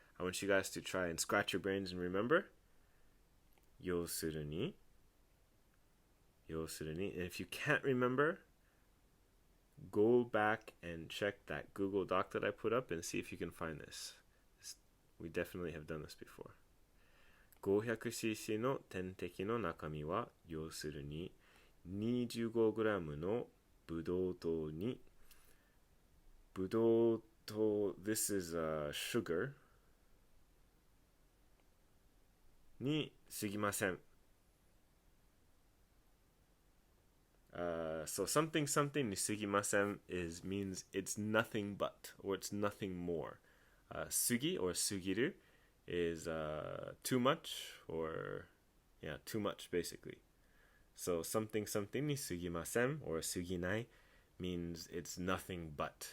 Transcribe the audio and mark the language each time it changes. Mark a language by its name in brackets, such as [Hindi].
[English] I want you guys to try and scratch your brains and remember 要するに and if you can't remember, go back and check that Google Doc that I put up and see if you can find this. We definitely have done this before. [Japanese] 500cc の点滴の中身は、要するに 25g のブドウ糖に、ブドウ糖 [English] this is sugar [Japanese] に過ぎません。 [English] So something something [Japanese] に過ぎません [English] is means it's nothing but or it's nothing more. 過ぎ or 過ぎる is too much or yeah, too much basically. So something something [Japanese] に過ぎません [English] or [Japanese] 過ぎない [English] means it's nothing but.